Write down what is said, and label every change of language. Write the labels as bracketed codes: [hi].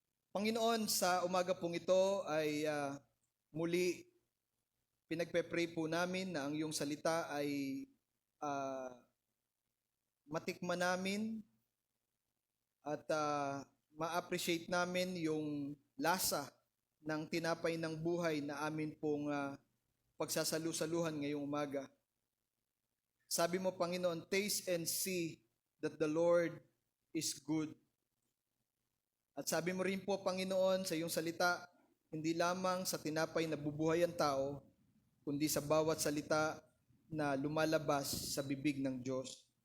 [tl] Panginoon, sa umaga pong ito ay muli pinagpe-pray po namin na ang iyong salita ay matikman namin at ma-appreciate namin yung lasa ng tinapay ng buhay na amin pong pagsasalu-saluhan ngayong umaga. Sabi mo, Panginoon, [en] taste and see that the Lord is good. [tl] At sabi mo rin po, Panginoon, sa iyong salita, hindi lamang sa tinapay na bubuhay ang tao, kundi sa bawat salita na lumalabas sa bibig ng Diyos.